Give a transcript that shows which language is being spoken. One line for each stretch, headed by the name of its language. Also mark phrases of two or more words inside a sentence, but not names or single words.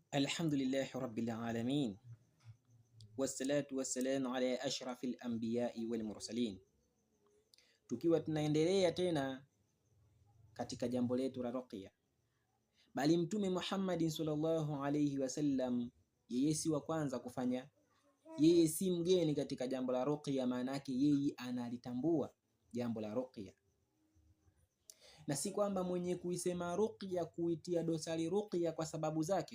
Arabic: الحمد لله رب العالمين والصلاة والسلام على أشرف الأنبياء والمرسلين.
Swahili: Tukiwa tunaendelea tena katika jambo letu la ruqya, bali Mtume Muhammadin
Arabic: صلى الله عليه وسلم
Swahili: yeye si wa kwanza kufanya, yeye si mgeni katika jambo la ruqya, maana yake yeye analitambua jambo la ruqya, na si kwamba mwenye kuisema ruqya kuitia dosari ruqya kwa sababu zake.